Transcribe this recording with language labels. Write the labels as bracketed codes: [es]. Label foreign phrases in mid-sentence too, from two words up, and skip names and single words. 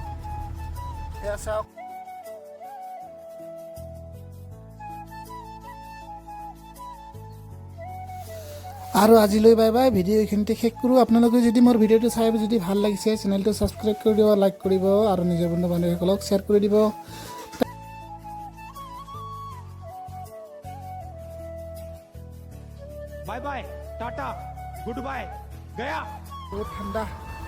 [as] এয়া চাওক আৰু আজিলৈ [en] bye bye. [as] ভিডিঅ' এইখিনিতে শেষ কৰোঁ। আপোনালোকে যদি মোৰ ভিডিঅ'টো চাই যদি ভাল লাগিছে চেনেলটো ছাবস্ক্ৰাইব কৰি দিব, লাইক কৰিব আৰু নিজৰ বন্ধু বান্ধৱীসকলক শ্বেয়াৰ কৰি দিব। [en] bye bye tata good bye गया। [as] বহুত ঠাণ্ডা।